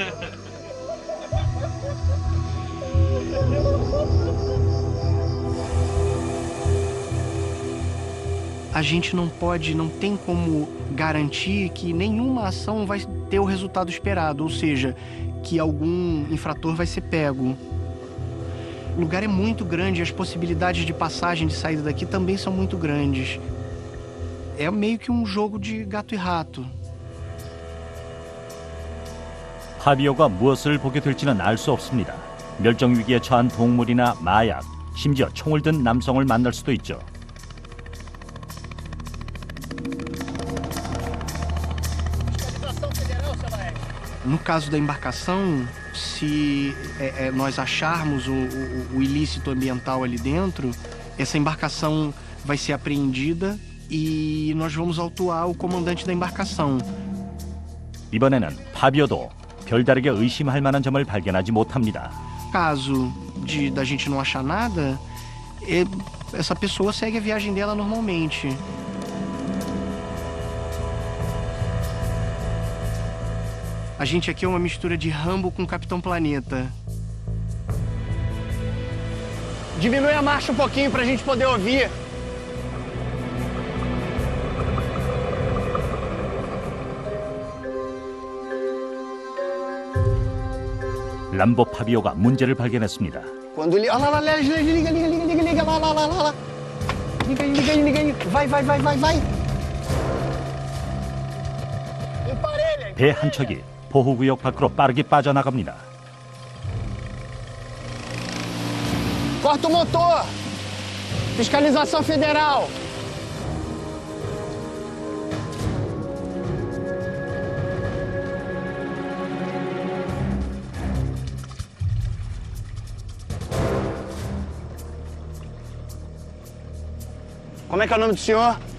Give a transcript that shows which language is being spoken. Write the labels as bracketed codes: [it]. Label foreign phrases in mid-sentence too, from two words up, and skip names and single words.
[pt] A gente não tem como garantir que nenhuma ação vai ter o resultado esperado, ou seja, que algum infrator vai ser pego. O lugar é muito grande, as possibilidades de passagem, de saída daqui também são muito grandes. É meio que um jogo de gato e rato. [ko] 파비오가 무엇을 보게 될지는 알 수 없습니다. 멸종 위기에 처한 동물이나 마약, 심지어 총을 든 남성을 만날 수도 있죠. [pt] No caso da embarcação, se nós acharmos o ilícito ambiental ali dentro, essa embarcação vai ser apreendida e nós vamos autuar o comandante da embarcação. [ko] 이번에는 파비오도 별다르게 의심할 만한 점을 발견하지 못합니다. [pt] Caso da gente não achar nada, essa pessoa segue a viagem dela normalmente. A gente aqui é uma mistura de Rambo com Capitão Planeta. Diminui a marcha um pouquinho pra gente poder ouvir. [ko] 람보 파비오가 문제를 발견했습니다. [pt] Quando ele... Olha lá, liga. Lá. Liga aí. Vai. [ko] 배 한 척이 보호구역 밖으로 빠르게 빠져나갑니다. [pt] Corta o motor! Fiscalização Federal! Como é que é o nome do senhor?